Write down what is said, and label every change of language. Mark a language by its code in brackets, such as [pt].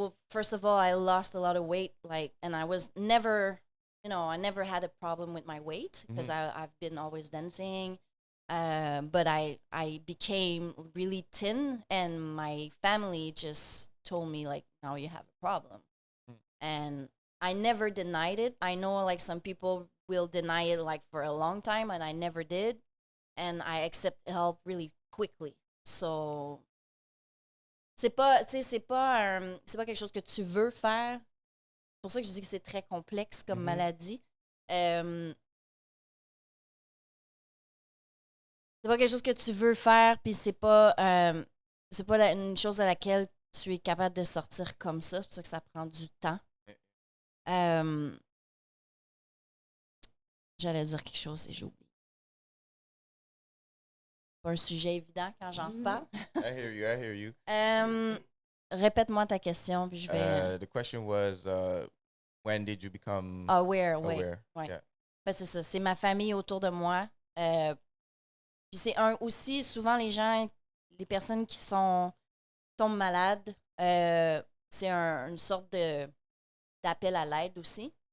[en] First of all, I lost a lot of weight, and I was never, I never had a problem with my weight because I've been always dancing, but I became really thin, and my family just told me like, now you have a problem, and I never denied it. I know like some people will deny it like for a long time, and I never did, and I accept help really quickly. [fr] So c'est pas quelque chose que tu veux faire. C'est pour ça que je dis que c'est très complexe comme maladie. C'est pas quelque chose que tu veux faire, puis c'est pas une chose à laquelle tu es capable de sortir comme ça. C'est pour ça que ça prend du temps. J'allais dire quelque chose et j'ai oublié. Pas un sujet évident quand j'en parle. [en] I hear you. [fr] Répète-moi ta question, puis je vais... [en] The question was, when did you become aware? [fr] Ouais. [en] Yeah. [fr] Ben, c'est ça, c'est ma famille autour de moi. Puis c'est aussi, souvent, les personnes qui tombent malades, c'est une sorte d'appel à l'aide aussi.